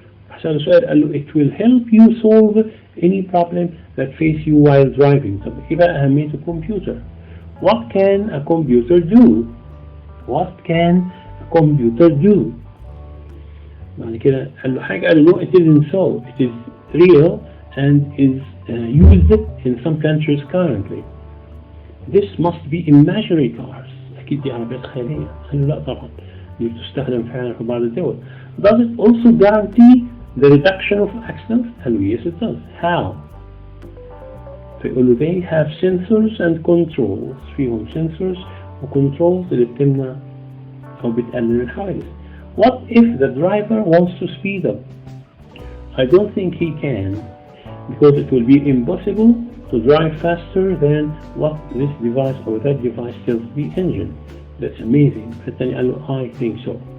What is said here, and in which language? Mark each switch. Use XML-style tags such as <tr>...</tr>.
<ar>حسأله سؤال قال له</ar> <en>it will help you solve any problem that face you while driving.</en> <ar>طب إيه بقى أهمية الكمبيوتر؟</ar> <en>What can a computer do? What can a computer do?</en> <ar>بعد كده قال له حاجة قال له</ar> <en>no it isn't so. It is real and is used in some countries currently. This must be imaginary cars.</en> <ar>أكيد دي عربيات خيالية. قال له لا طبعا دي بتستخدم فعلا في بعض الدول.</ar> <en>Does it also guarantee the reduction of accidents?</en> <ar>قال له</ar> <en>yes it does. How?</en> <ar>فيقول له</ar> <en>they have sensors and controls.</en> <ar>فيهم sensors و controls اللي بتمنع أو بتقلل الحوادث.</ar> <en>What if the driver wants to speed up? I don't think he can, because it will be impossible to drive faster than what this device or that device tells the engine. That's amazing.</en> <ar>فالتاني قال له</ar> <en>I think so.</en>